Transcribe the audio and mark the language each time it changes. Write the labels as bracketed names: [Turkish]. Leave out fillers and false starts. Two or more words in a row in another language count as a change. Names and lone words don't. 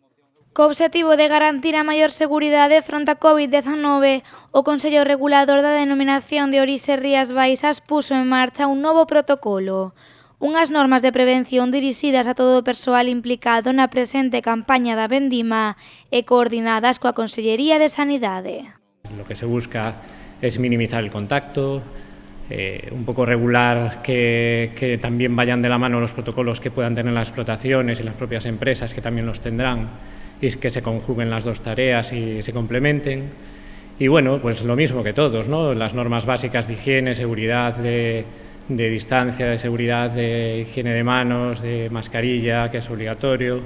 [Galician] Co obxectivo de garantir a maior seguridade fronte a COVID-19, o Consello Regulador da Denominación de Orixe Rías Baixas puxo en marcha un novo protocolo, unhas normas de prevención dirixidas a todo o persoal implicado na presente campaña da vendima e coordinadas coa Consellería de Sanidade. [Spanish] Lo que se busca es minimizar el contacto, un poco regular que también vayan de la mano los protocolos que puedan tener las explotaciones y las propias empresas que también los tendrán, y que se conjuguen las dos tareas y se complementen. Y bueno, pues lo mismo que todos, ¿no? Las normas básicas de higiene, seguridad, de distancia, de seguridad, de higiene de manos, de mascarilla, que es obligatorio.